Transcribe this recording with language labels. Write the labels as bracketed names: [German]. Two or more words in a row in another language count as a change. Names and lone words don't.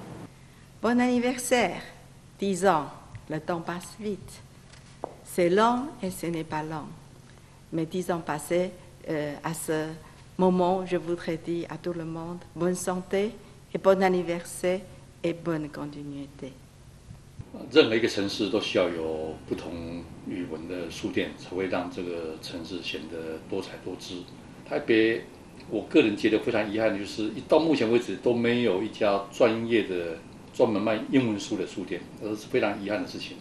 [French] Bon anniversaire, 10 ans, le temps passe vite. C'est lent et ce n'est pas lent. Mais 10 ans passés, à ce moment, je voudrais dire à tout le monde bonne santé et bon anniversaire et bonne continuité. [Chinese] 任何一个城市都需要有不同语文的书店，才会让这个城市显得多彩多姿。台北，我个人觉得非常遗憾的就是，到目前为止都没有一家专业的专门卖英文书的书店，这是非常遗憾的事情。